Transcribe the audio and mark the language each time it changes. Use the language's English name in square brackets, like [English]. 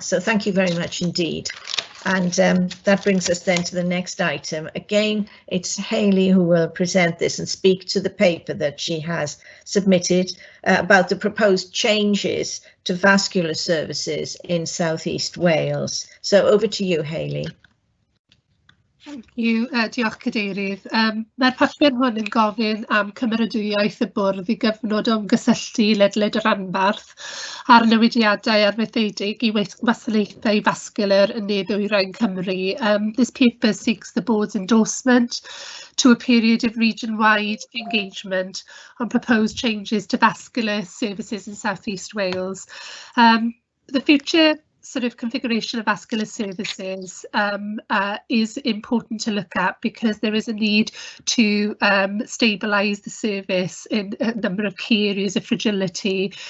[English] So thank you very much indeed. And that brings us then to the next item. Again, it's Hayley who will present this and speak to the paper that she has submitted about the proposed changes to vascular services in South East Wales. So over to you, Hayley. Thank you, [Welsh] diolch Cadeirydd. Mae'r papur hwn yn gofyn am cymeradwyaeth y bwrdd i gyfnod o ymgysylltu ledled y rhanbarth a'r newidiadau arfaethedig i wasanaethau vascular yn ne-ddwyrain Cymru. [English] This paper seeks the board's endorsement to a period of region-wide engagement on proposed changes to vascular services in South East Wales. The future sort of configuration of vascular services is important to look at, because there is a need to stabilise the service in a number of key areas of fragility.